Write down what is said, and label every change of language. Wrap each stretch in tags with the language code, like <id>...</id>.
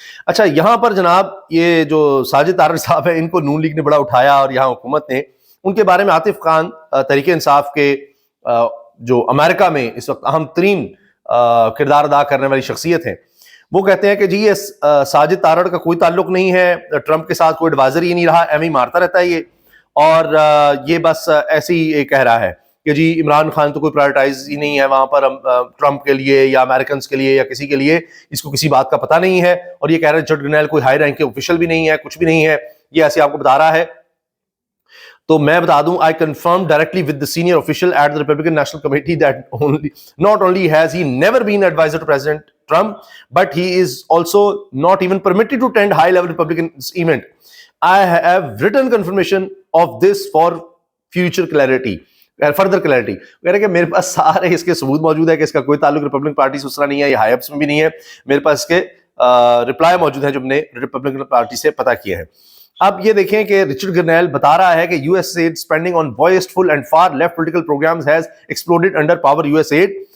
<ur>اچھا, یہاں پر جناب یہ جو ساجد طارڑ صاحب ہیں, ان کو نون لیگ نے بڑا اٹھایا اور یہاں حکومت نے ان کے بارے میں, عاطف خان تحریک انصاف کے جو امریکہ میں اس وقت اہم ترین کردار ادا کرنے والی شخصیت ہیں, وہ کہتے ہیں کہ جی یہ ساجد طارڑ کا کوئی تعلق نہیں ہے, ٹرمپ کے ساتھ کوئی ایڈوائزر ہی نہیں رہا, ایم ہی مارتا رہتا ہے یہ, اور یہ بس ایسے ہی کہہ رہا ہے کہ جی عمران خان تو کوئی پرائرٹائز ہی نہیں ہے وہاں پر ٹرمپ کے لیے یا امریکنز کے لیے یا کسی کے لیے, اس کو کسی بات کا پتہ نہیں ہے. اور یہ کہہ رہے ہیں رچرڈ گرنیل کوئی ہائی رینک کے آفیشل بھی نہیں ہے, کچھ بھی نہیں ہے, یہ ایسے آپ کو بتا رہا ہے. تو میں بتا دوں,</ur> <en>I confirmed directly with the senior official at the Republican National Committee that not only has he never been advisor to President Trump, but he is also not even permitted to attend high-level Republican event. I have written confirmation of this for future clarity. Further clarity.</en> <ur>کہہ رہے کہ میرے پاس سارے اس کے ثبوت موجود ہے کہ اس کا کوئی تعلق ریپبلکن پارٹی سے اس طرح نہیں ہے, یہ ہائی اپس میں بھی نہیں ہے. میرے پاس اس کے رپلائی موجود ہیں جو ہم نے ریپبلکن پارٹی سے پتہ کیے ہیں. اب یہ دیکھیں کہ رچرڈ گرنیل بتا رہا ہے کہ</ur> <en>U S aid spending on wasteful and far left political programs has exploded under Power U S aid.</en>